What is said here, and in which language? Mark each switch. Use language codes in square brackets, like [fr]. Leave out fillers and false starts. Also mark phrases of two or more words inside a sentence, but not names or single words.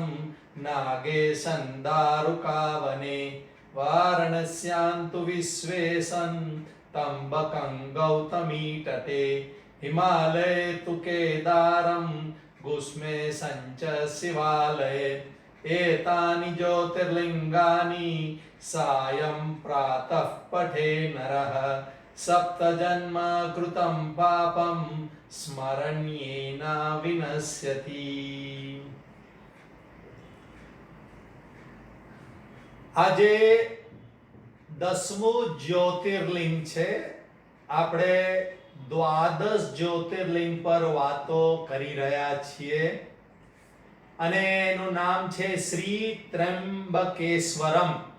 [sa] नागेशं दारुकावने वारणस्यां तु विश्वेशं त्र्यम्बकं गौतमीतटे हिमालये तु केदारं गुष्मेशं च शिवालये एतानि ज्योतिर्लिङ्गानि सायं प्रातः पठे नरः सप्तजन्म कृतं पापं स्मरण्येन विनश्यति। [gu] આજે 10મું જ્યોતિર્લિંગ છે। આપણે દ્વાદશ જ્યોતિર્લિંગ પર વાતો કરી રહ્યા છીએ અને એનું નામ છે શ્રી ત્રંબકેશ્વરમ।